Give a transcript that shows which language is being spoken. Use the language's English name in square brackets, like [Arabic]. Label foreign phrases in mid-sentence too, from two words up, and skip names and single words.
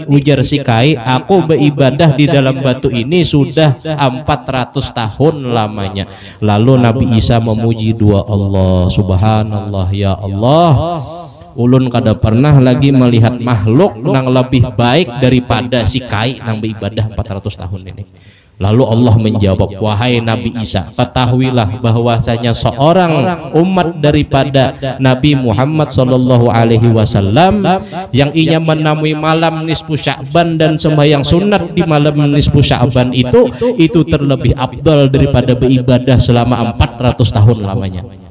[Indonesian] Ujar si kai, aku beribadah di dalam batu ini sudah 400 tahun lamanya. Lalu Nabi Isa memuji dua Allah, [Arabic] subhanallah ya Allah, [Indonesian] ulun kada pernah lagi melihat makhluk yang lebih baik daripada si kai yang beribadah 400 tahun ini. Lalu Allah menjawab, wahai Nabi Isa, ketahuilah bahwasanya seorang umat daripada Nabi Muhammad [Arabic] sallallahu alaihi wasallam [Indonesian] yang ia menemui malam nisfu Sya'ban dan sembahyang sunat di malam nisfu Sya'ban itu terlebih afdal daripada beribadah selama 400 tahun lamanya.